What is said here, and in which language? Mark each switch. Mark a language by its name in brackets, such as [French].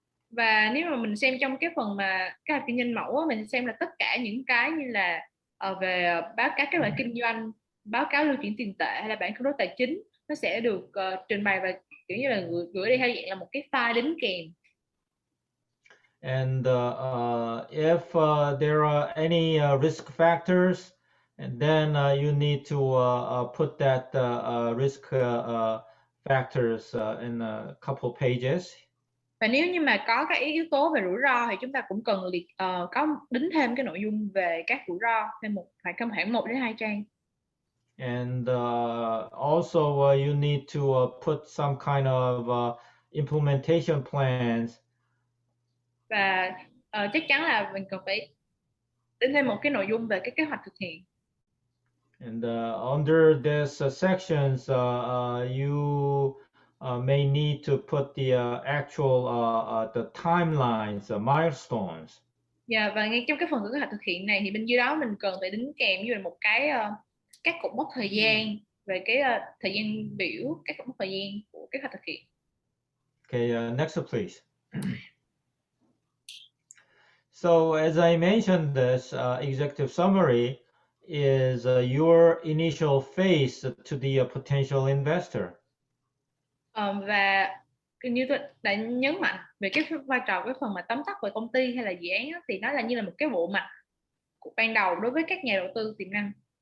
[Vietnamese] Và nếu mà mình xem trong cái phần mà kế hoạch kinh doanh mẫu, mình xem là tất cả những cái như là về báo cáo kết quả kinh doanh, báo cáo lưu chuyển tiền tệ hay là bản cân đối tài chính, nó sẽ được trình bày và kiểu như là gửi đi theo dạng là một cái file đính kèm. [English] And if there are any risk factors, and then you need to put that risk factors in a couple pages. [Vietnamese] Và nếu như mà có các yếu tố về rủi ro thì chúng ta cũng cần có đính thêm cái nội dung về các rủi ro thêm khoảng 1 đến 2 trang. [English] And also you need to put some kind of implementation plans. [Vietnamese] Và chắc chắn là mình cần phải đính thêm một cái nội dung về cái kế hoạch thực hiện. [English] And under this sections, you may need to put the actual the timelines, milestones. [Vietnamese] Dạ, và ngay trong cái phần của kế hoạch thực hiện này thì bên dưới đó mình cần phải đính kèm với một cái các cột mốc thời gian về cái thời gian biểu, các cột mốc thời gian của kế hoạch thực hiện. [English] Okay, next please. So as I mentioned, this executive summary is your initial face to the potential investor. [Vietnamese] Và như tôi đã nhấn mạnh về cái vai trò cái phần mà tóm tắt về công ty hay là dự án thì nó là như là một cái bộ mặt của ban đầu đối với các nhà đầu tư tiềm năng.